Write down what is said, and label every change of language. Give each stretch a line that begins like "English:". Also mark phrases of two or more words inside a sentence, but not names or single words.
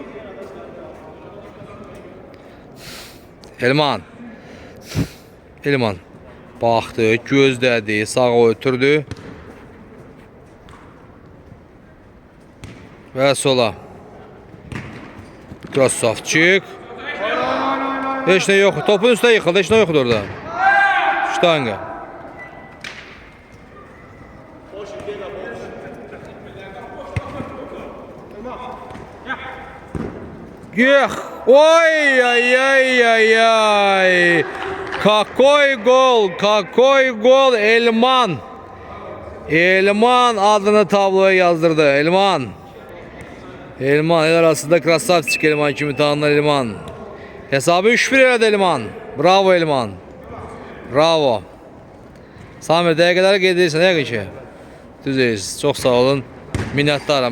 Azerbaijani: Elman baxdı, gözlədi, sağa ötürdü və sola. Krasavçık. Heç nə yox, topun üstə yıxıldı, heç nə yoxdur orada. Ştanga.
Russian: Ех, ой-ой-ой-ой-ой. Какой гол, Эльман.
Azerbaijani: Elman adını tabloya yazdırdı. Elman. Elman el arasında krasavçik Elman kimi tanınır Elman. Hesabı 3-1 elədi Elman. Bravo Elman. Bravo. Samir dəqiqələri qeyd edirsən yəqin ki. Düzəyiz. Çox sağ olun. Minnətdaram.